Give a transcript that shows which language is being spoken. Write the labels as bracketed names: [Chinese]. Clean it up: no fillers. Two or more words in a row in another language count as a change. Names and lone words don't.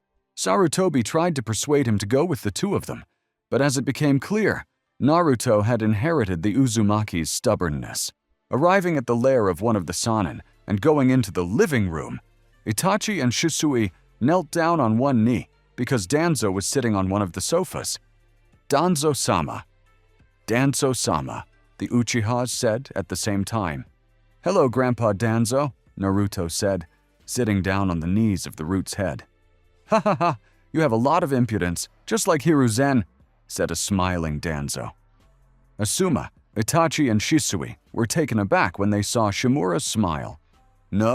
[English] Sarutobi tried to persuade him to go with the 2 of them, but as it became clear, Naruto had inherited the Uzumaki's stubbornness. Arriving at the lair of one of the Sannin and going into the living room, Itachi and Shisui knelt down on one knee because Danzo was sitting on one of the sofas. "Danzo-sama. Danzo-sama," the Uchihas said at the same time. "Hello, Grandpa Danzo," Naruto said, sitting down on the knees of the root's head. "Ha ha ha, you have a lot of impudence, just like Hiruzen," said a smiling Danzo. Asuma, Itachi, and Shisui were taken aback when they saw Shimura's smile.